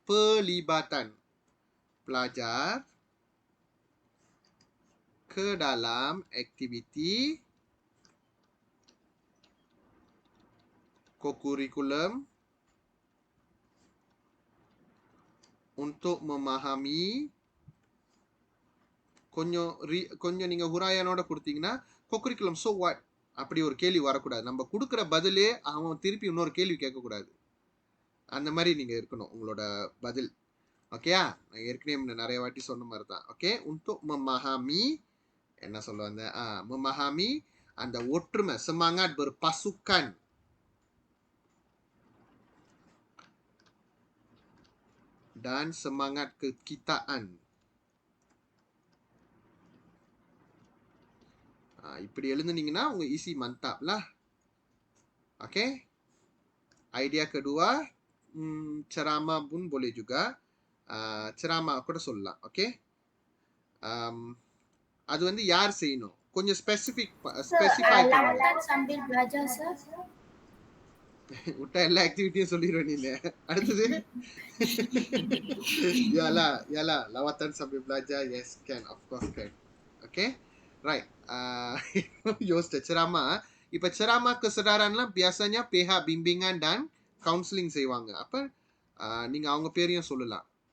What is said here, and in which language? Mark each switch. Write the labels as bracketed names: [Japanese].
[Malay] Pelibatan pelajar ke dalam aktiviti kokurikulum untuk memahami [Tamil] கொஞ்சம் நீங்க ஹுராயானோட கொடுத்தீங்கன்னா கொக்குரிக்குலம் [English] so what [Tamil] அப்படி ஒரு கேள்வி வரக்கூடாது. நம்ம கொடுக்குற பதிலே அவன் திருப்பி இன்னொரு கேள்வி கேட்கக்கூடாது. அந்த மாதிரி நீங்க இருக்கணும் உங்களோட பதில். ஓகேயா? நான் ஏற்கனவே நிறைய வாட்டி சொன்ன மாதிரி தான். ஓகே, [Malay] untuk memahami [Tamil] என்ன சொல்லுவாங்க, memahami அந்த ஒற்றுமை, [Malay] semangat berpasukan dan semangat kekitaan. [Tamil] இப்படி எழுதுனீங்கன்னா உங்க easy மந்தாப் lah. Okey. [Malay] Idea kedua, ceramah pun boleh juga. [Tamil] Ceramah கூட சொல்லலாம். [Malay] Okey. [Tamil] அது வந்து யார் செய்யணும்? கொஞ்சம் specify [Malay] lawatan sambil belajar sir. [Tamil] விட்டா எல்லா ஆக்டிவிட்டியும் சொல்லிடுவேன் நீங்க. [Malay] அடுத்தது yalah lawatan sambil belajar. [English] Yes, can, of course can. Okay, right. யோசிச்ச ceramah. [Malay] இப்ப ceramah kesedaranலாம் biasanya pihak bimbingan dan counseling செய்வாங்க. [Tamil] அப்ப நீங்க அவங்க பேரையும் சொல்லலாம்.